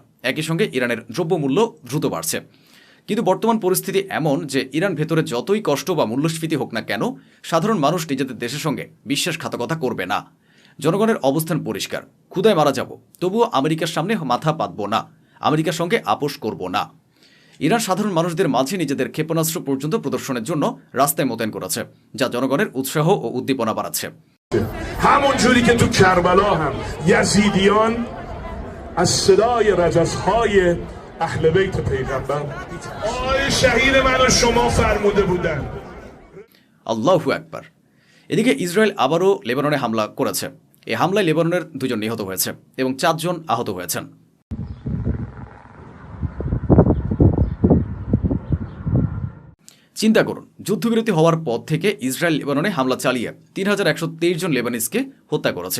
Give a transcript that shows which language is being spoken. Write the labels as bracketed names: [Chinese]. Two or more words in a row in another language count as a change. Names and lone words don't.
[Bangla] একই সঙ্গে ইরানের দ্রব্যমূল্য দ্রুত বাড়ছে। কিন্তু বর্তমান পরিস্থিতি এমন যে ইরান ভেতরে যতই কষ্ট বা মূল্যস্ফীতি হোক না কেন, সাধারণ মানুষ নিজেদের দেশের সঙ্গে বিশ্বাসঘাতকতা করবে না। জনগণের অবস্থান পরিষ্কার, ক্ষুধায় মারা যাব তবুও আমেরিকার সামনে মাথা পাতব না, আমেরিকার সঙ্গে আপোষ করব না। ইরান সাধারণ মানুষদের মাঝে নিজেদের ক্ষেপণাস্ত্র পর্যন্ত প্রদর্শনের জন্য রাস্তায় মোতায়েন করেছে, যা জনগণের উৎসাহ ও উদ্দীপনা বাড়াচ্ছে। [Persian] همونجوری که تو کربلا هم یزیدیان از صدای رجزهای اهل بیت پیغمبر آی شهید من و شما فرموده بودن [Arabic] الله أكبر. [Bangla] এদিকে ইসরায়েল আবারও লেবাননে হামলা করেছে। এই হামলায় লেবাননের 2 জন নিহত হয়েছে এবং 4 জন আহত হয়েছেন। চিন্তা করুন, যুদ্ধবিরতি হওয়ার পর থেকে ইসরায়েল লেবাননে হামলা চালিয়ে 3123 জন লেবানিজকে হত্যা করেছে।